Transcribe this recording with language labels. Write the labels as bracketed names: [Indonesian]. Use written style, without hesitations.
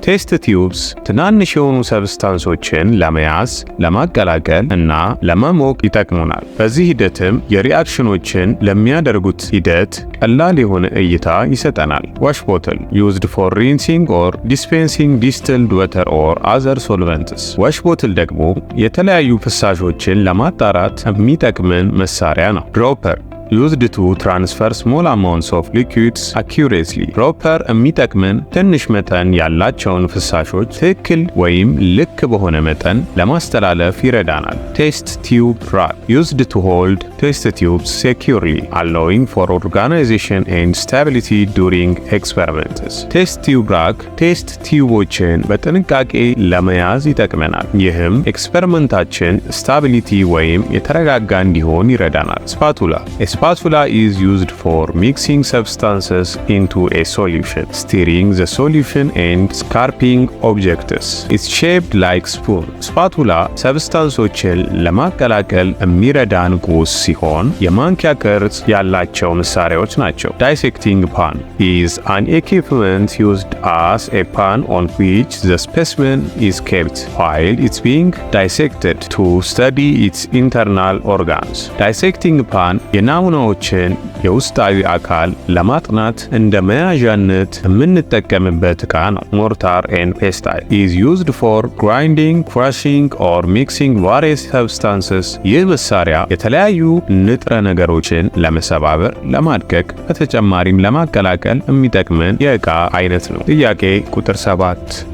[Amharic] Test tubes ትናንሽ የሆኑ ሰብስታንሶችን ለመያዝ፣ ለማቀላቀል እና ለመሞቅ ይጠቅሙናል። በዚህ ሂደትም የሪአክሽኖችን ለሚያደርጉት ሂደት ቀላል የሆነ እይታ ይሰጠናል። [English] Wash bottle used for rinsing or dispensing distilled water or other solvents. [Amharic] Wash bottle ደግሞ የተለያዩ ፍሳሾችን ለማጣራት የሚጠቅም መሳሪያ ነው። ድሮፐር [English] used to transfer small amounts of liquids accurately. [Amharic] ድሮፐር የሚጠቅመን ትንሽ መጠን ያላቸውን ፍሳሾች ትክክል ወይም ልክ በሆነ መጠን ለማስተላለፍ ይረዳናል። ቴስት ቲዩብ ራክ [English] used to hold test tubes securely, allowing for organization and stability during experiments. [Amharic] ቴስት ቲዩብ ራክ ቴስት ቲዩቦችን በጥንቃቄ ለመያዝ ይጠቅመናል። ይህም ኤክስፐሪመንታችን ስታቢሊቲ ወይም የተረጋጋ እንዲሆን ይረዳናል። ስፓቱላ [English] spatula is used for mixing substances into a solution, stirring the solution and scarping objects. It's shaped like spoon. [Amharic] ስፓቱላ ሰብስታንሶችን ለማቀላቀል የሚረዳን ቁስ ሲሆን የማንኪያ ቅርጽ ያላቸው መሳሪያዎች ናቸው። [English] Dissecting pan is an equipment used as a pan on which the specimen is kept while it's being dissected to study its internal organs. [Amharic] Dissecting pan ናሙናዎችን የውስጣዊ አካል ለማጥናት እንደ መያዣነት የምንጠቀምበት ዕቃ ነው። ሞርታር ኤንድ ፔስታይል [English] is used for grinding, crushing or mixing various substances. [Amharic] ይህ መሳሪያ የተለያዩ ንጥረ ነገሮችን ለመሰባበር፣ ለማድቀቅ በተጨማሪም ለማቀላቀል የሚጠቅመን የዕቃ አይነት ነው። ጥያቄ ቁጥር 7